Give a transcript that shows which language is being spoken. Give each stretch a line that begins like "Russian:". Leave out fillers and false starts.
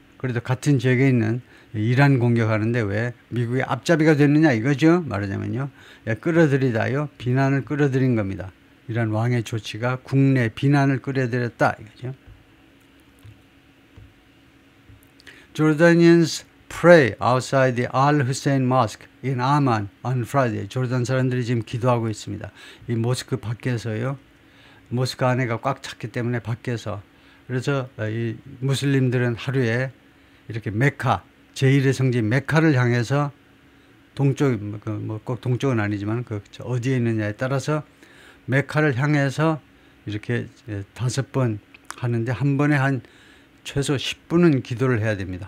Korean: 그래도 같은 지역에 있는 이란 공격하는데 왜 미국이 앞잡이가 됐느냐 이거죠. 말하자면요. 끌어들이다요. 비난을 끌어들인 겁니다. 이란 왕의 조치가 국내 비난을 끌어들였다 이거죠.
English: Jordanians pray outside the Al-Hussein Mosque in Amman on Friday.
Korean: 조르단 사람들이 지금 기도하고 있습니다. 이 모스크 밖에서요. 모스크 안에가 꽉 찼기 때문에 밖에서. 그래서 이 무슬림들은 하루에 이렇게 메카, 제1의 성지인 메카를 향해서 동쪽, 꼭 동쪽은 아니지만 어디에 있느냐에 따라서 메카를 향해서 이렇게 5번 하는데 한 번에 한 최소 10분은 기도를 해야 됩니다.